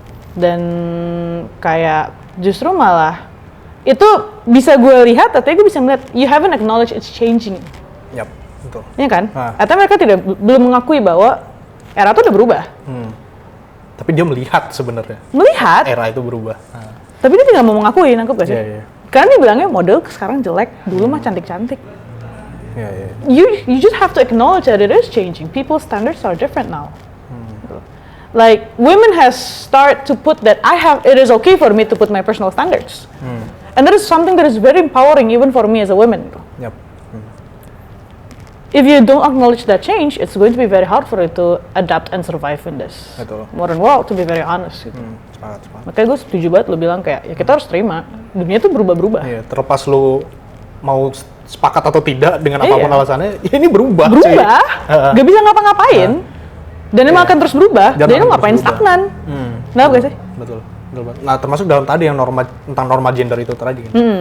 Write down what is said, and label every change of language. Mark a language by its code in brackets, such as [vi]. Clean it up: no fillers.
[id] Dan kayak justru malah itu bisa gue lihat, artinya gue bisa melihat [en] you haven't acknowledged it's changing. [id] Yap, betul. Iya kan? Atau mereka belum mengakui bahwa era itu udah berubah. Tapi dia melihat sebenarnya. Melihat. Era itu berubah. Tapi dia tidak mau mengakui, nangkep gak sih? Iya, iya. Karena dia bilangnya model sekarang jelek, dulu mah cantik-cantik. Iya, iya. [en] You just have to acknowledge that it is changing. People's standards are different now. Like women has start to put that it is okay for me to put my personal standards. And that is something that is very empowering even for me as a woman. Yep. If you don't acknowledge that change, it's going to be very hard for you to adapt and survive in this modern world, to be very honest. [id] Gitu. Sepakat. Makanya gue setuju banget lo bilang kayak, ya kita harus terima, dunia itu berubah-berubah. Iya, terlepas lo mau sepakat atau tidak dengan apapun alasannya, ya ini berubah. Berubah, gak bisa ngapa-ngapain, dan emang akan terus berubah, dan lo ngapain stagnan. Kenapa gak sih? Betul banget. Nah, termasuk dalam tadi yang tentang norma gender itu tadi kan.